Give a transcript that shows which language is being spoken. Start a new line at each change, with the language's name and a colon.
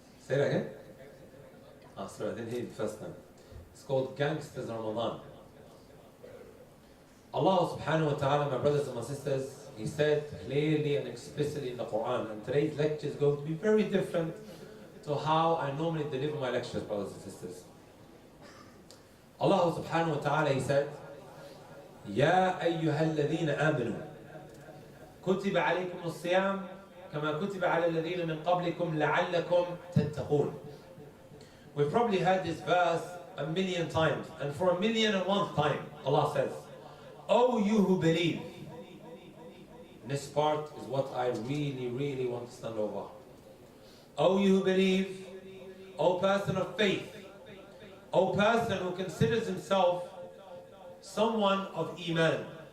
English: Say that again? Ah, sorry, I didn't hear it the first time. It's called Gangsters Ramadan. Allah subhanahu wa ta'ala, my brothers and my sisters, He said clearly and explicitly in the Quran, and today's lecture is going to be very different to how I normally deliver my lectures, brothers and sisters.
Arabic: Allah subhanahu wa ta'ala,
English: He said,
Arabic: يا أيها الذين آمنوا كتب عليكم الصيام كما كتب على الذين من قبلكم لعلكم تتقون.
English: We've probably heard this verse 1,000,000 times, and for 1,000,001th time, Allah says, "O you who believe." And this part is what I really, really want to stand over. O you who believe, O person of faith, O person who considers himself someone of Iman.